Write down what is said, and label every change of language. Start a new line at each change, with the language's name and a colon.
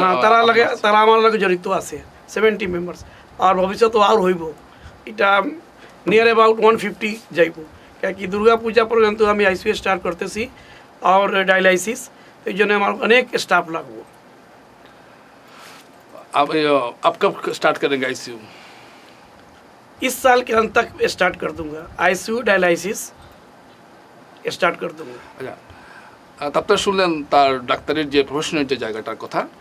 Bangla: হ্যাঁ, তারা আমার লগে জড়িত আছে 70 মেম্বার্স। আর ভবিষ্যতে আর হইব, এটা নিয়ার অ্যাবাউট 150 যাইব। কি দুর্গা পূজা পর্যন্ত আমি আইসিইউ স্টার্ট করতেছি আর ডায়ালাইসিস, এই জন্য আমার অনেক স্টাফ লাগবে।
Hindi: आप कब स्टार्ट करेंगे आईसीयू? इस साल के अंत तक स्टार्ट कर दूंगा, आईसीयू डायलाइसिस स्टार्ट कर दूंगा।
Bangla: আচ্ছা, আপনারা শুনলেন তার ডাক্তারের যে প্রফেশনের যে জায়গাটার কথা।